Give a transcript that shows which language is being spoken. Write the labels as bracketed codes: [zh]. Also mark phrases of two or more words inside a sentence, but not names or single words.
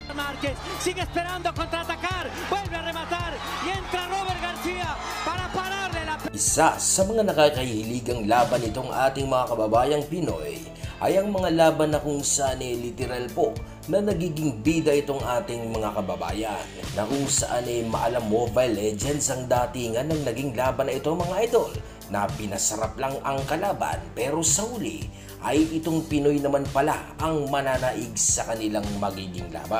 [es] Márquez, sigue esperando a contraatacar, vuelve a rematar y entra Robert García para pararle la... [tl] Isa sa mga nakakahiligang laban itong ating mga kababayang Pinoy ay ang mga laban na kung saan literal po na nagiging bida itong ating mga kababayan, na kung saan maalam Mobile Legends ang datingan ng naging laban na ito mga idol, na pinasarap lang ang kalaban pero sa huli ay itong Pinoy naman pala ang mananaig sa kanilang magiging laban.